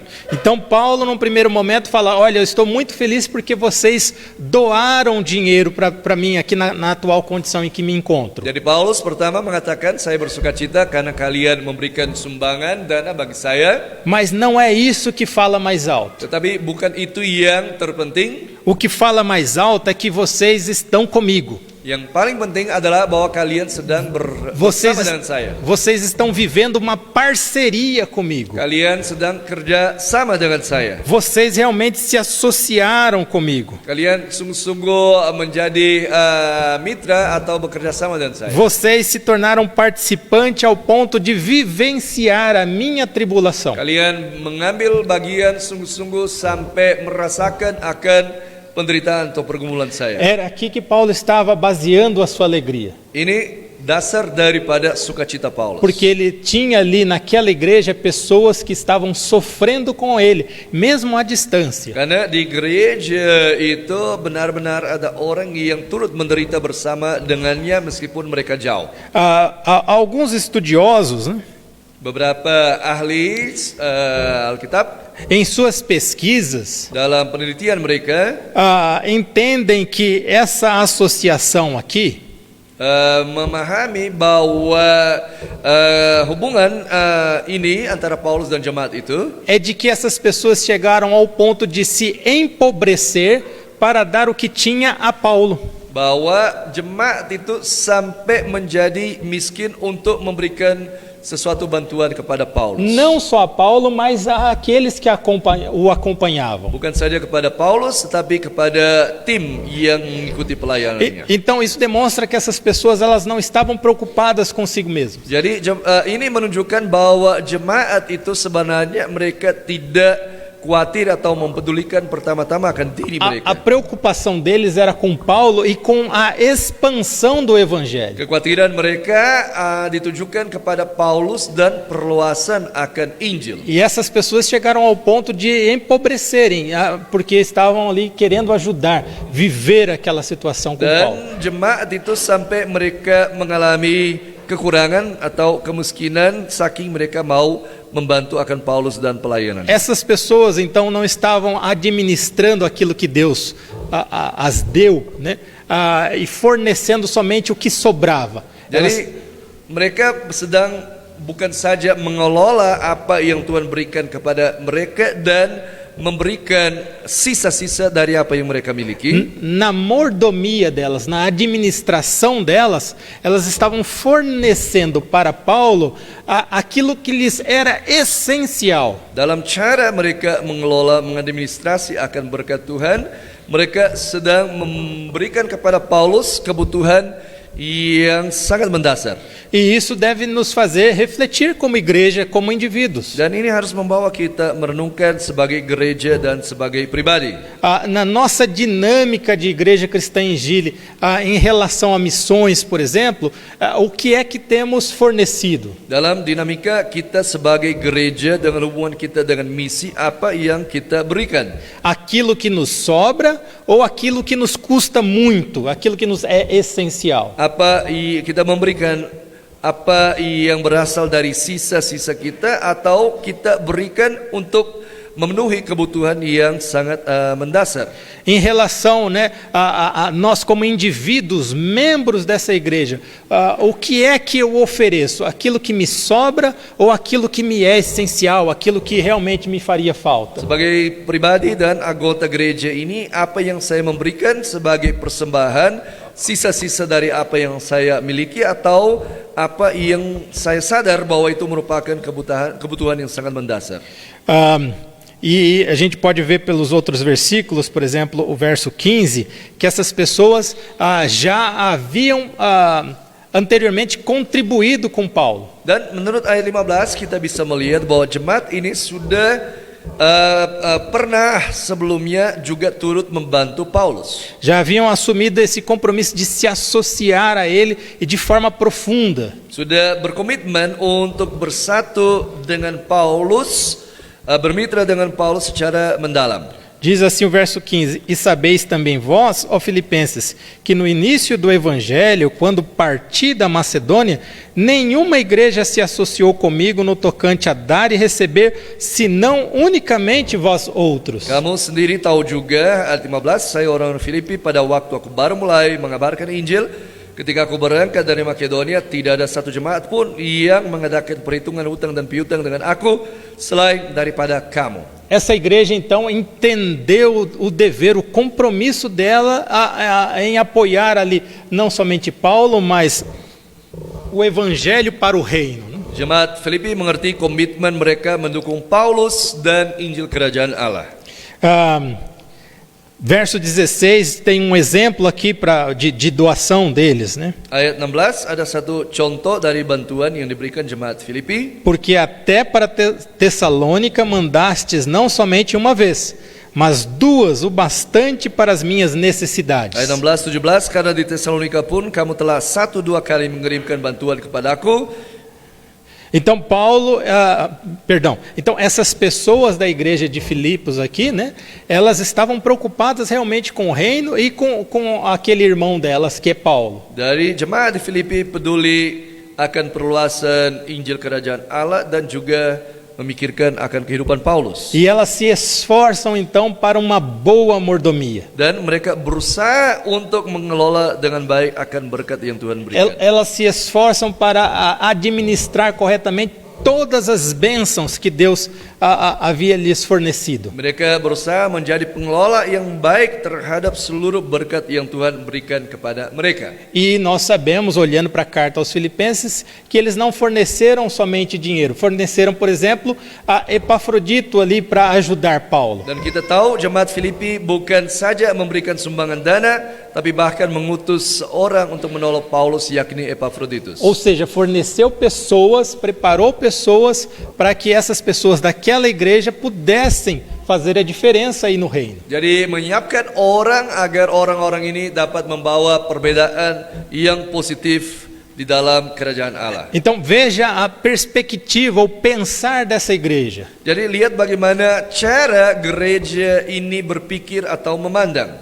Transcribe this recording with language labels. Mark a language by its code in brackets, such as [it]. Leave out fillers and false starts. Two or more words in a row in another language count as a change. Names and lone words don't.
[pt] Então Paulo num primeiro momento fala: olha, eu estou muito feliz porque vocês doaram dinheiro para mim aqui na atual condição em que me encontro. [id] Jadi Paulus pertama mengatakan saya bersukacita karena kalian memberikan sumbangan dana bagi saya. [pt] Mas não é isso que fala mais alto. [id] Tetapi bukan itu yang terpenting. [pt] O que fala mais alto é que vocês estão comigo. [id] Yang paling penting adalah bahwa kalian sedang bersama dengan saya. [pt] Vocês estão vivendo uma parceria comigo. [id] Kalian sedang kerja sama dengan saya. [pt] Vocês realmente se associaram comigo. [id] Kalian sungguh-sungguh menjadi mitra atau bekerja sama dengan saya. [pt] Vocês se tornaram participante ao ponto de vivenciar a minha tribulação. [id] Kalian mengambil bagian sungguh-sungguh sampai merasakan akan penderitaan atau pergumulan saya. [pt] Era aqui que Paulo estava baseando a sua alegria. [id] Ini dasar daripada sukacita Paulus. [pt] Porque ele tinha ali naquela igreja pessoas que estavam sofrendo com ele, mesmo à distância. [id] Karena di gereja itu benar-benar ada orang yang turut menderita bersama dengannya meskipun mereka jauh. [pt] Alguns estudiosos, né, [id] Beberapa ahli Alkitab [pt] em suas pesquisas, [id] dalam penelitian mereka [pt] entendem que essa associação aqui [id] memahami bahwa hubungan ini antara Paulus dan jemaat itu [pt] é de que essas pessoas chegaram ao ponto de se empobrecer para dar o que tinha a Paulo. [id] Bahwa jemaat itu sampai menjadi miskin untuk memberikan sesuatu bantuan kepada Paulus. [pt] Não só a Paulo, mas àqueles que o acompanhavam. [id] Bukan saja kepada Paulus, tetapi kepada tim yang mengikuti pelayanannya. [pt] Então isso demonstra que essas pessoas elas não estavam preocupadas consigo mesmas. [id] Jadi ini menunjukkan bahwa jemaat itu sebenarnya mereka tidak khawatir atau mempedulikan pertama-tama akan diri mereka. [pt] A preocupação deles era com Paulo e com a expansão do evangelho. [id] Kekhawatiran mereka ditujukan kepada Paulus dan perluasan akan Injil. [pt] E essas pessoas chegaram ao ponto de empobrecerem, porque estavam ali querendo ajudar, viver aquela situação com Paulo. [id] Dan jemaat itu sampai mereka mengalami kekurangan atau kemiskinan saking mereka mau membantu akan Paulus dan pelayanan. [pt] Essas pessoas então não estavam administrando aquilo que Deus as deu, né? E fornecendo somente o que sobrava. [id] Jadi mereka sedang bukan saja mengelola apa yang Tuhan berikan kepada mereka dan memberikan sisa-sisa dari apa yang mereka miliki. [pt] Na mordomia delas, na administração delas, elas estavam fornecendo para Paulo aquilo que lhes era essencial. [id] Dalam cara mereka mengelola, mengadministrasi akan berkat Tuhan, mereka sedang memberikan kepada Paulus kebutuhan yang sangat mendasar. [pt] E isso deve nos fazer refletir como igreja, como indivíduos. [id] Dan ini harus membawa kita merenungkan sebagai gereja dan sebagai pribadi. [pt] Na nossa dinâmica de igreja cristã em Gile, em relação a missões, por exemplo, o que é que temos fornecido? [id] Dalam dinamika kita sebagai gereja dengan hubungan kita dengan misi, apa yang kita berikan? [pt] Aquilo que nos sobra ou aquilo que nos custa muito, aquilo que nos é essencial? [id] Apa kita memberikan apa yang berasal dari sisa-sisa kita atau kita berikan untuk memenuhi kebutuhan yang sangat mendasar. [pt] Em relação, né, a nós como indivíduos, membros dessa igreja, o que é que eu ofereço? Aquilo que me sobra ou aquilo que me é essencial, aquilo que realmente me faria falta? [id] Sebagai pribadi dan anggota gereja ini, apa yang saya memberikan sebagai persembahan, sisa-sisa dari apa yang saya miliki atau apa yang saya sadar bahwa itu merupakan kebutuhan yang sangat mendasar. [pt] E a gente pode ver pelos outros versículos, por exemplo, o verso 15, que essas pessoas já haviam anteriormente contribuído com Paulo. [id] Dan menurut ayat 15 kita bisa melihat bahwa jemaat ini sudah pernah sebelumnya juga turut membantu Paulus. [pt] Já haviam assumido esse compromisso de se associar a ele e de forma profunda. [id] Sudah berkomitmen untuk bersatu dengan Paulus, bermitra dengan Paulus secara mendalam. [pt] Diz assim o verso 15: E sabeis também vós, ó Filipenses, que no início do Evangelho, quando parti da Macedônia, nenhuma igreja se associou comigo no tocante a dar e receber, senão unicamente vós outros. [id] Kamu sendiri tahu juga, ayat 15, saya orang Filipi pada waktu aku baru mulai mengabarkan Injil, Ketika aku berangkat dari Makedonia, tidak ada satu jemaat pun yang mengadakan perhitungan hutang dan piutang dengan aku selain daripada kamu. [pt] Essa igreja então entendeu o dever, o compromisso dela em apoiar ali não somente Paulo, mas o evangelho para o reino. [id] Jemaat Filipi mengerti komitmen mereka mendukung Paulus dan Injil Kerajaan Allah. [pt] Verso 16 tem um exemplo aqui de doação deles, né? [id] Ayat 16 ada satu contoh dari bantuan yang diberikan jemaat Filipi. [pt] Porque até para Tessalônica mandastes não somente uma vez, mas duas, o bastante para as minhas necessidades. [id] Ayat 16, 17, karena di Tesalonika pun kamu telah 1-2 kali mengirimkan bantuan kepadaku. [pt] Então então essas pessoas da igreja de Filipos aqui, né, elas estavam preocupadas realmente com o reino e com aquele irmão delas que é Paulo. [id] Dari jemaat di Filipi peduli akan perluasan Injil Kerajaan Allah dan juga memikirkan akan kehidupan Paulus. [pt] E elas se esforçam então para uma boa mordomia. [id] Dan mereka berusaha untuk mengelola dengan baik akan berkat yang Tuhan berikan. [pt] Elas se esforçam para administrar corretamente todas as bênçãos que Deus havia lhes fornecido. [id] Mereka berusaha menjadi pengelola yang baik terhadap seluruh berkat yang Tuhan berikan kepada mereka. [pt] E nós sabemos, olhando para a carta aos Filipenses, que eles não forneceram somente dinheiro, forneceram, por exemplo, a Epafrodito ali para ajudar Paulo. [id] Dan kita tahu jemaat Filipi bukan saja memberikan sumbangan dana, tapi bahkan mengutus orang untuk menolong Paulus, yakni Epafroditus. [pt] Ou seja, forneceu pessoas, preparou pessoas para que essas pessoas daquela igreja pudessem fazer a diferença aí no reino. [id] Jadi menyiapkan orang agar orang-orang ini dapat membawa perbedaan yang positif di dalam kerajaan Allah. [pt] Então veja a perspectiva, o pensar dessa igreja. [id] Jadi lihat bagaimana cara gereja ini berpikir atau memandang.